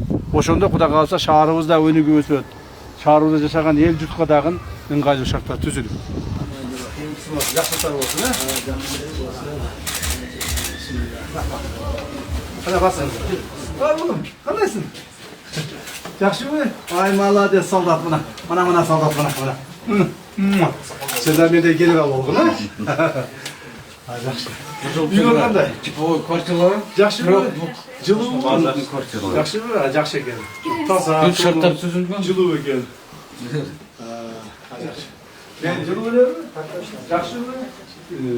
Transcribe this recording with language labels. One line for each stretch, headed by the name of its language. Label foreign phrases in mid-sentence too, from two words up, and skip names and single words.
Kyrgyz: Ошондо Кудай кааласа шаарыбыз да өнүгүп өсөт. Шаарыбызда жашаган эл журтка дагы ыңгайлуу шарттар түзүлөт. Жакшылыктар болсун, Кандай басыңыз? Кандайсың? Жакшыбы? Ай, молодец, солдат мына. Мына солдат мына. Сендер менде келип ал болгон, Ай, жакшы. Үйгө кандай? Ой, квартиралар? Жакшыбы? Жылуу? Жакшыбы? Жакшы экен. Таза. Бүт шарттар түзүлгөн. Жылуу экен. Мен жылуу элеби? Жакшыбы?